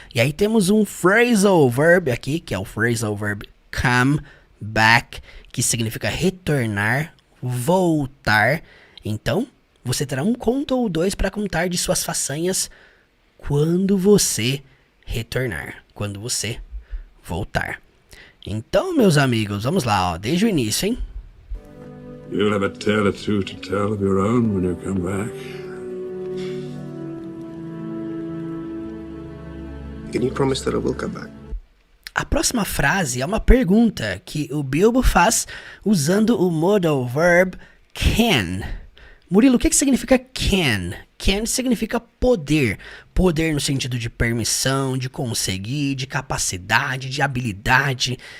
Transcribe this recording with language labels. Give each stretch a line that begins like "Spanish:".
Portuguese: E aí temos um phrasal verb aqui, que é o phrasal verb come back, que significa retornar, voltar. Então, você terá um conto ou dois para contar de suas façanhas quando você retornar, quando você voltar. Então, meus amigos, vamos lá, ó, desde o início, hein?
English: You'll have a tale or two to tell of your own when you come back. Can you promise that I will come back?
Portuguese: A próxima frase é uma pergunta que o Bilbo faz usando o modal verb can. Murilo, o que significa can? Can significa poder. Poder no sentido de permissão, de conseguir, de capacidade, de habilidade.